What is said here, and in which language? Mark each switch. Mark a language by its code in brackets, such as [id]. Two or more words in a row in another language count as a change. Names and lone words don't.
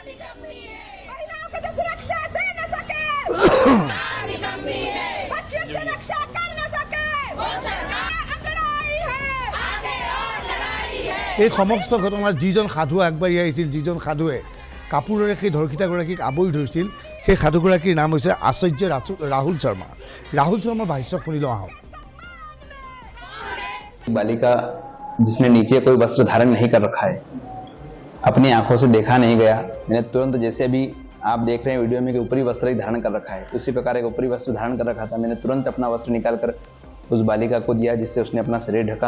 [as] এই সমস্ত ঘটনাত যিজন সাধু আগবাঢ়ি আহিছিল, যিজন সাধুৱে কাপোৰেৰে সেই ধৰ্ষিতাগৰাকীক আৱৰি ধৰিছিল, সেই সাধুগৰাকীৰ নাম হৈছে আচাৰ্য ৰাহুল শৰ্মা। ৰাহুল শৰ্মাৰ ভাষ্য শুনি লওঁ আহক। [hi] बालिका जिसने नीचे कोई वस्त्र धारण नहीं कर रखा है, अपनी आंखों से देखा नहीं गया। मैंने तुरंत, जैसे अभी आप देख रहे हैं वीडियो में कि ऊपरी वस्त्र ही धारण कर रखा है, उसी प्रकार एक ऊपरी वस्त्र धारण कर रखा था। मैंने तुरंत अपना वस्त्र निकालकर उस बालिका को दिया, जिससे उसने अपना शरीर ढका।